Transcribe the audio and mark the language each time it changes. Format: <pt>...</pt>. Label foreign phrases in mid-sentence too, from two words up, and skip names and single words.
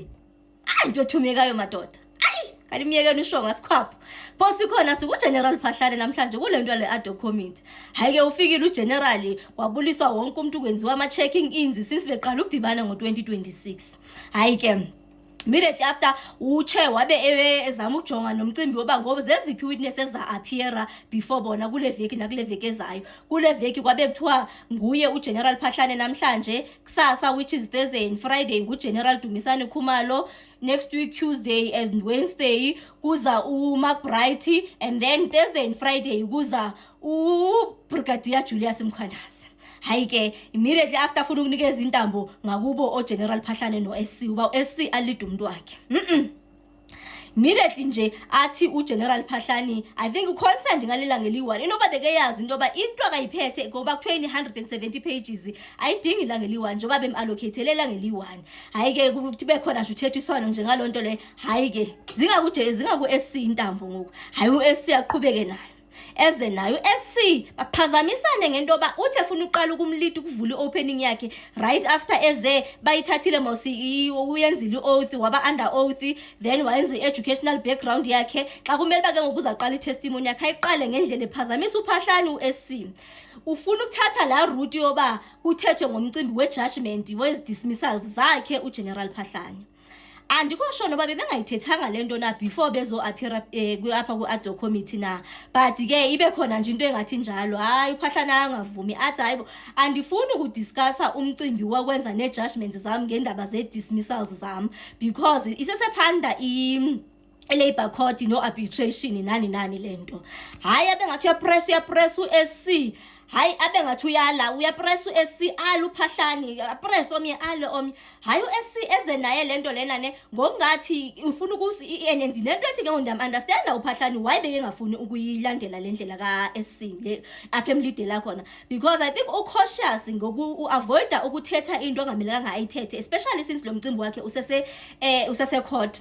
<xh>Into ethumekayo madoda. Kanti miyekeni usho ngasikhwapho. Phosi khona siku General Phahlane namhlanje kulento le</xh> <en>ad hoc committee.</en> <xh>Hayike ufikile uGeneral kwabuliswa wonke umuntu kwenziwa ama</xh> <en>checking ins since</en> <xh>beqala ukudibana ngo2026. Hayike</xh> <en>immediately after</en> <xh>uche wabe ezama ukujonga nomcimbi woba ngoba zeziphi witnesses za appear before bona kule veki nakule veki ezayo. Kule veki kwabe kuthiwa nguye uGeneral Phahlane namhlanje, kusasa</xh> <en>which is Thursday and Friday</en> <xh>nguGeneral Dumisani Khumalo,</xh> <en>next week Tuesday and Wednesday kuza uMark Bright, and then Thursday and Friday kuza uBrigadier Julius Mkhwanazi.</en> <xh>Hayike</xh> <en>immediately after</en> <xh>funa ukunikeza intambo ngakubo oGeneral Phahlane noSC uba uSC alid umuntu wakhe. Immediately nje athi uGeneral Phahlane</xh> <en>I think</en> <xh>uconcerned ngalela ngeliwani inoba bekeyazi into ba into akayiphethe ngoba kuthiwa 170 pages ayidingi la ngeliwani njengoba bemallocatelela ngeliwani. Hayike kube khona nje uthethiswano nje ngalonto le. Hayike zingaku SC intambo ngoku. Hayi uSC aqhubeke nayo. Eze nayo SC baphazamisane ngento ba uthi efuna uqala ukumlead ukuvula iopening yakhe</xh> <en>right after</en> <xh>eze bayithathile mawusi uyenzile oath waba</xh> <en>under oath,</en> <xh>then wayenza educational background yakhe xa kumele bake ngokuza aqala itestimony yakhe ayiqale ngendlela ephazamisa uPhahlane uSC. Ufuna ukuthatha la route yoba kuthethwe ngomcimbi wejudgment wezi dismissals zakhe uGeneral Phahlane. Andikosho noba bebengayithethanga lento na before bezo appear apha ku</xh> <en>ad hoc committee</en> <xh>na, but ke ibe khona nje into engathi njalo. Hayi uPhahlane angavumi athi hayibo andifuni ukudiscussa umcimbi wakwenza ne judgments zami ngendaba ze dismissals zami because isesephanda</xh> <en>labor court</en> <xh>no arbitration nani lento. Hayi abengathi uyapress uSC. Hayi abengathi uyapress uSC uPhahlane press omnye omnye. Hayi uSC eze naye lento lena ne ngokungathi ufuna ukuthi and lento ethi ke ngondam understand uPhahlane why bengafuni ukuyilandela lendlela kaSC le apha emlidela khona</xh> <en>because I think cautious</en> <xh>ngoku avoid ukuthetha into ongamelanga ayithethe especially since lo mcimbi wakhe usese court.</xh>